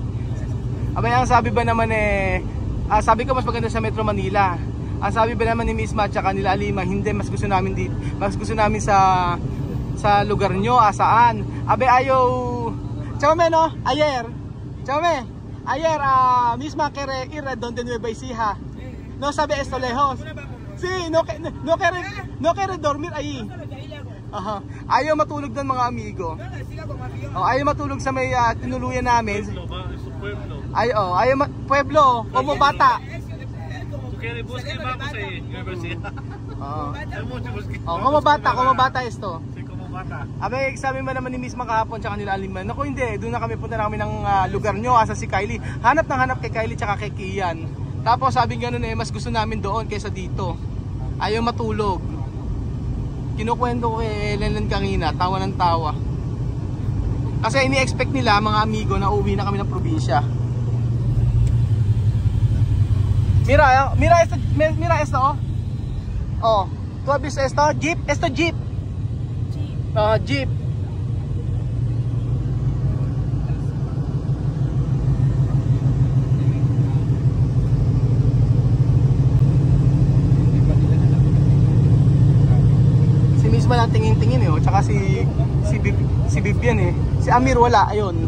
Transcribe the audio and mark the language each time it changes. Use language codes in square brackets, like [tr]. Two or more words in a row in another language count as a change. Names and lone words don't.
[tl] Abay ang sabi ba naman sabi ko mas maganda sa Metro Manila. Ang sabi ba naman ni Miss Ma tsaka nila Alima, hindi, mas gusto namin dito. Mas gusto namin sa lugar nyo, saan? Abay ayaw. Chame no? Chame. [es] Miss Ma quere ir donde Nueva Ecija. No sabe esto lejos. Sí, no quiere dormir ahí. Aha. [tl] Ayaw matulog doon mga amigo. Ayaw matulog sa may tinuluyan namin. [es] Ayaw pueblo, como bata. Como bata esto. [tl] Abay, sabi mo naman ni Miss kahapon tsaka nila Alima, naku hindi, doon na kami, punta na kami ng lugar nyo, asa si Kylie. Hanap kay Kylie tsaka kay Kian. Tapos sabi ganoon mas gusto namin doon kaysa dito. Ayaw matulog. Kinukwento ko kay Lenlen kanina, tawa ng tawa. Kasi ini-expect nila mga amigo na uwi na kami ng probinsya. [es] Mira esto, oh. ¿Tú has visto esto? Jeep, Jeep. Jeep. [tl] Si Miss lang tingin-tingin tsaka si Vivian Si Amir wala, ayun.